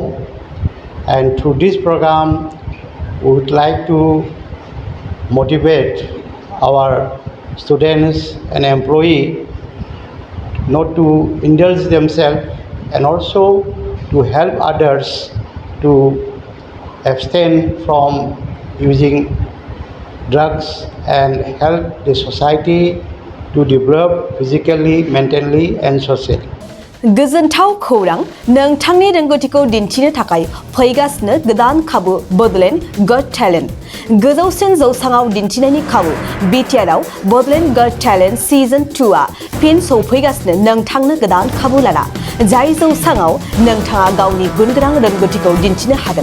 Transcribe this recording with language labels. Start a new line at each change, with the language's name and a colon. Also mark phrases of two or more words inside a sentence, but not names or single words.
English: And through this program we would like to motivate our students and employees not to indulge themselves and also to help others to abstain from using drugs and help the society to develop physically, mentally and socially.
Bodo: गोजोनथाव खौरां नोंथांनि रोंगौथिखौ दिन्थिनो थाखाय फैगासिनो गोदान खाबु बड'लेण्ड गट टेलेन्ट गोजौसिन जौसाङाव दिन्थिनायनि खाबु बिटिआरआव बड'लेण्ड गट टेलेन्ट सिजन 2आ फिन सौफैगासिनो नोंथांनो गोदान खाबु लाना जाय जौसाङाव नोंथाङा गावनि गुनगोनां रोंगौथिखौ दिन्थिनो हागोन।